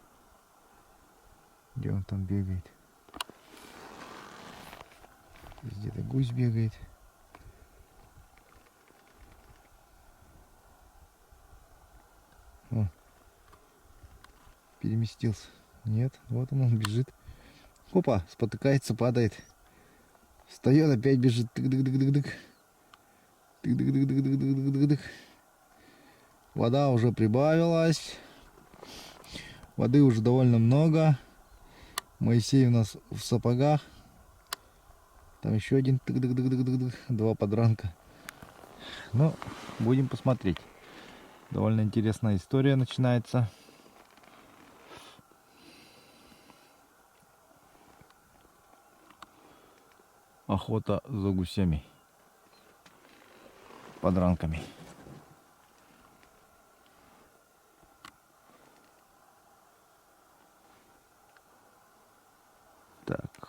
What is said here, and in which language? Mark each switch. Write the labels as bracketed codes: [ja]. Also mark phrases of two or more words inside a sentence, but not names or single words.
[ru] Где он там бегает? Где-то гусь бегает. О, переместился. Нет, вот он бежит. Опа, спотыкается, падает. Встает, опять бежит. Тык-дык-дык-дык-дык. Тык-дык-дык-дык-дык-дык-дык. Вода уже прибавилась. Воды уже довольно много. Моисей у нас в сапогах. Там еще один тык-дык-дык-дык-дык. Два подранка. Ну, будем посмотреть. Довольно интересная история начинается. Охота за гусями. Подранками. Так.